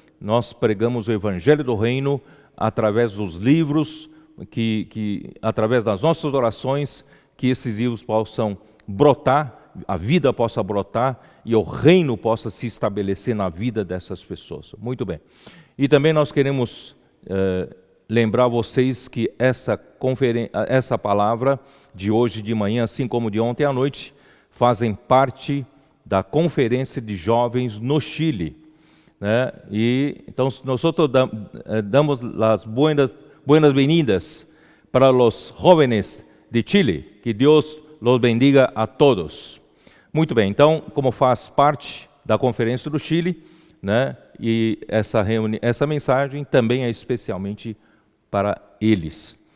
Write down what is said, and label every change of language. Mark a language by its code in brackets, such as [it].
[pt] Nós pregamos o Evangelho do Reino através dos livros, através das nossas orações, que esses livros possam brotar, a vida possa brotar e o reino possa se estabelecer na vida dessas pessoas. Muito bem. E também nós queremos lembrar vocês que essa palavra de hoje de manhã, assim como de ontem à noite, fazem parte da Conferência de Jovens no Chile. [es] Y nosotros damos las buenas-vindas para los jóvenes de Chile. Que Deus los bendiga a todos. [pt] Muito bem, então, como faz parte da Conferência do Chile, e essa mensagem também é especialmente para eles.